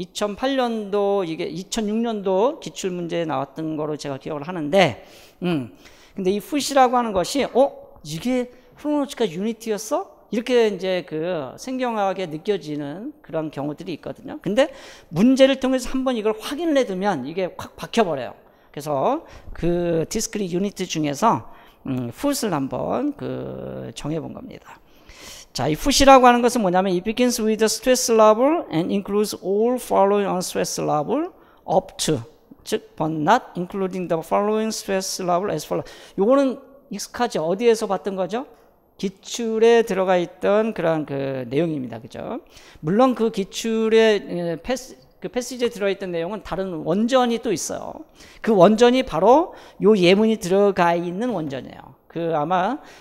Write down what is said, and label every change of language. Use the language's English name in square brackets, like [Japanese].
[Korean] 2008년도, 이게 2006년도 기출문제에 나왔던 거로 제가 기억을 하는데, 근데 이 foot이라고 하는 것이, 이게 phonological unit였어? 이렇게 이제 생경하게 느껴지는 그런 경우들이 있거든요. 근데 문제를 통해서 한번 이걸 확인을 해두면 이게 확 박혀버려요. 그래서 discrete unit 중에서, foot을 한번 정해본 겁니다. [English] 자, [Korean] 이 foot이라고 하는 것은 뭐냐면 [English] it begins with the stress level and includes all following unstressed level up to 즉 but not including the following stress level as follows. [Korean] 요거는 익숙하죠. 어디에서 봤던 거죠? 기출에 들어가 있던 그런 내용입니다. 그죠? 물론 그 기출에 패시지에 들어있던 내용은 다른 원전이 또 있어요. 그 원전이 바로 요 예문이 들어가 있는 원전이에요. 아마